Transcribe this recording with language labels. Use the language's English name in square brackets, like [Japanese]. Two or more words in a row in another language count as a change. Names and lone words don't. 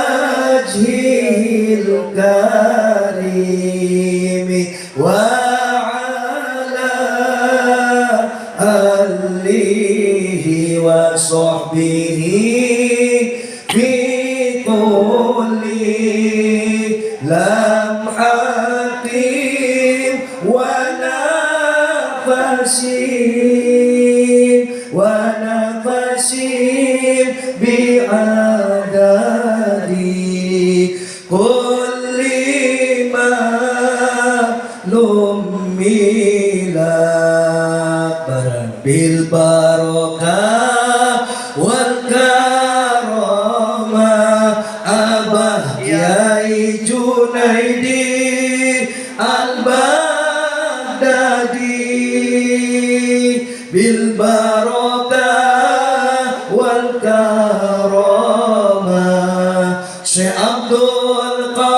[Arabic] بوجهه الكريم وآله وصحبه في كل لمحة ونفس بعدد كل معلوم ملك بالبركة والكرامة Abah Kiai Junaidi Al-Baghdadi بالبركة والكرامة Syekh Abdul